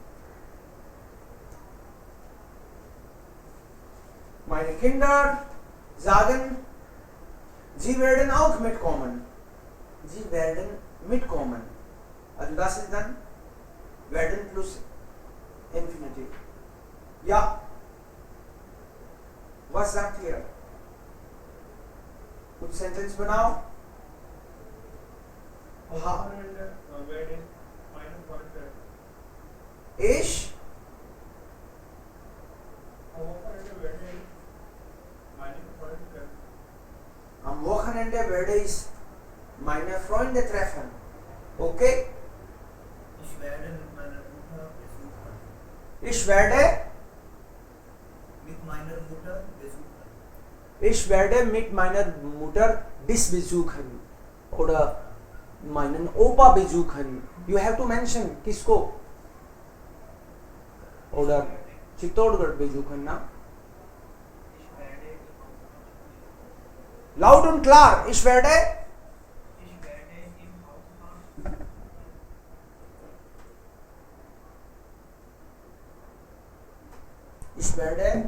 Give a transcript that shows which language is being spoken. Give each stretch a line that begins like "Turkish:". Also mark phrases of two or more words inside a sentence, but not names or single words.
German: Meine Kinder sagen, sie werden auch mitkommen. Sie werden mitkommen. Also das ist dann werden plus Infinitiv. Ja. Was sagt ihr?
Hindi: कुछ सेंटेंस बनाओ.
German: Ich am Wochenende werde ich meine Freunde treffen. Okay? Ich werde mit meiner Mutter besuchen. Ich werde Mit meiner Mutter besuchen. Ich werde mit meiner Mutter dich besuchen oder meinen Opa besuchen.
English: You have to mention किसको,
German: oder चित्तौड़गढ़ besuchen ना. Laut und klar. Ich werde Ich werde